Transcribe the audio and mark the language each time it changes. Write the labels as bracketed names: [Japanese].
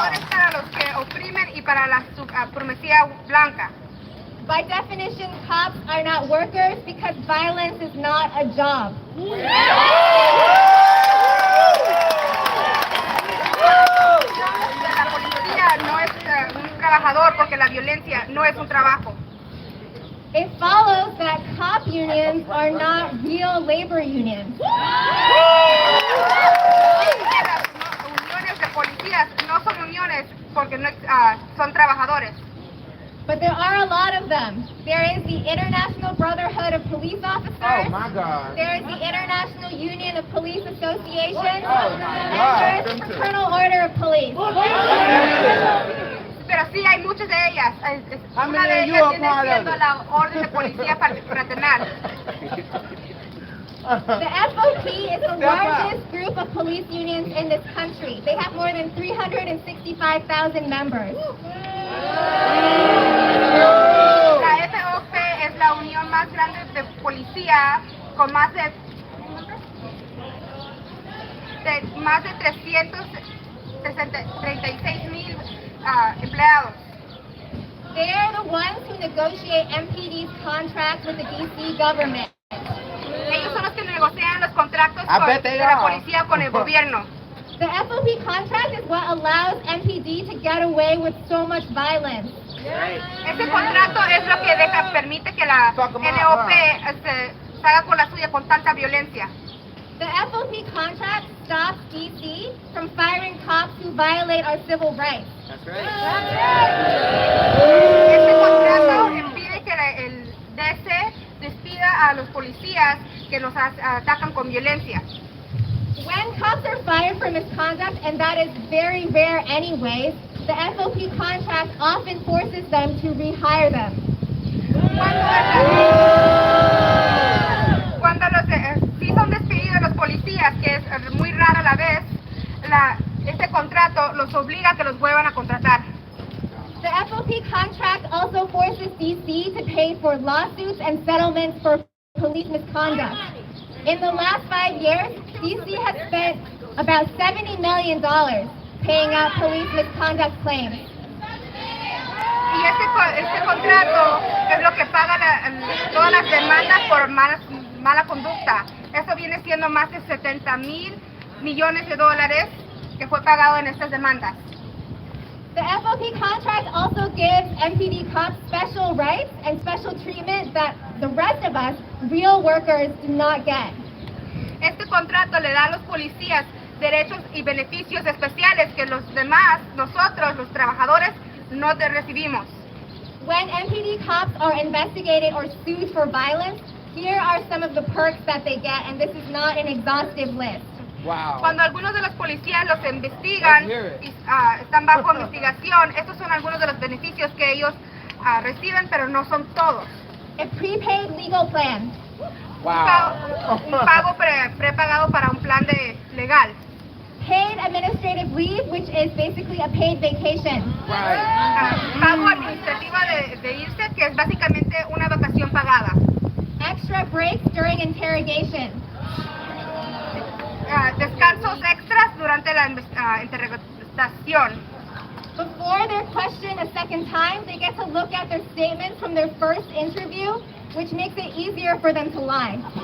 [Spanish] Para los que oprimen y para la supremacía blanca. [English] By definition, cops are not workers because violence is not a job. [Spanish] La policía no es un trabajador porque la violencia no es un trabajo. [English] It follows that cop unions are not real labor unions. [Spanish] Las uniones de policías no son uniones porque no son trabajadores. [English] But there are a lot of them. There is the International Brotherhood of Police Officers. Oh my God. There is the International Union of Police Associations. Oh my and God. there is the Fraternal Order of Police. [Spanish] Pero pero sí hay muchas de ellas. Una de ellas viene siendo la orden de policía fraternal. [English] The FOP is the largest group of police unions in this country. They have more than 365,000 members. [Spanish] La FOP es la unión más grande de policía con más de 336,000 empleados. [English] They are the ones who negotiate MPD's contracts with the DC government. [Spanish] Ellos son los que negocian los contratos de la policía con el gobierno. [English] The FOP contract is what allows MPD to get away with so much violence. [Spanish] Ese contrato es lo que permite que la NOP salga con la suya con tanta violencia. [English] The FOP contract stops DC from firing cops who violate our civil rights. [Spanish] Este contrato impide que el DC despida a los policías que nos atacan con violencia. [English] When cops are fired for misconduct, and that is very rare anyways, the FOP contract often forces them to rehire them. [Spanish] Cuando sí son despedidos los policías, que es muy rara a la vez, este contrato los obliga a que los vuelvan a contratar. [English] The FOP contract also forces DC to pay for lawsuits and settlements for police misconduct. In the last 5 years, DC has spent about $70 million paying out police misconduct claims. [Spanish] Y este contrato es lo que paga todas las demandas por mala conducta. Eso viene siendo más de $70 millones que fue pagado en estas demandas. [English] The FOP contract also gives MPD cops special rights and special treatment that the rest of us, real workers, do not get. [Spanish] Este contrato le da a los policías derechos y beneficios especiales que los demás, nosotros, los trabajadores, no recibimos. [English] When MPD cops are investigated or sued for violence, here are some of the perks that they get, and this is not an exhaustive list. Wow. [Spanish] Cuando algunos de los policías los investigan y están bajo investigación, estos son algunos de los beneficios que ellos reciben, pero no son todos. [English] A prepaid legal plan. Wow. [Spanish] Un pago prepagado para un plan legal. [English] Paid administrative leave, which is basically a paid vacation. [Spanish] Pago administrativo de irse, que es básicamente una vacación pagada. [English] Extra breaks during interrogation. [Spanish] Descansos extras durante la interrogación. [English] Before they're questioned a second time, they get to look at their statements from their first interview, which makes it easier for them to lie.